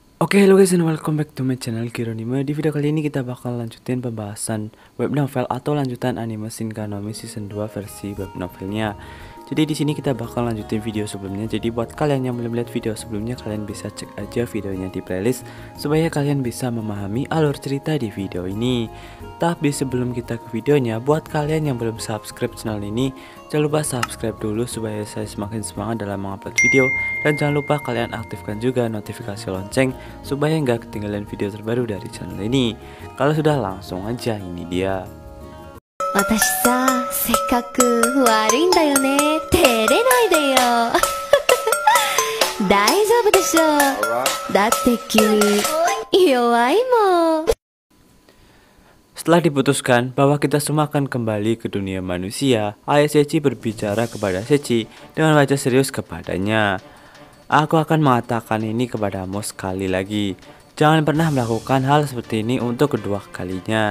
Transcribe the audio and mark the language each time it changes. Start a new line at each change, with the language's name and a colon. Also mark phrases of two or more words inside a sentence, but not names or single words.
English: Oke, hello guys and welcome back to my channel Kironima.
Indonesian: Di video kali ini kita bakal lanjutin pembahasan
English: web novel
Indonesian: atau lanjutan anime Shinka no Mi season 2 versi web novelnya. Jadi di sini kita bakal lanjutin video sebelumnya. Jadi buat kalian yang belum lihat video sebelumnya, kalian bisa cek aja videonya di playlist supaya kalian bisa memahami alur cerita di video ini. Tapi sebelum kita ke videonya, buat kalian yang belum subscribe channel ini, jangan lupa subscribe dulu supaya saya semakin semangat dalam mengupload video. Dan jangan lupa kalian aktifkan juga notifikasi lonceng supaya nggak ketinggalan video terbaru dari channel ini. Kalau sudah, langsung aja, ini dia.
Japanese: 私さ、せっかく悪いんだよね。照れないでよ。大丈夫でしょ。だって君、弱いもん。
Indonesian: Setelah diputuskan bahwa kita semua akan kembali ke dunia manusia, ayah Sechi berbicara kepada Sechi dengan wajah serius kepadanya. Aku akan mengatakan ini kepadamu sekali lagi. Jangan pernah melakukan hal seperti ini untuk kedua kalinya.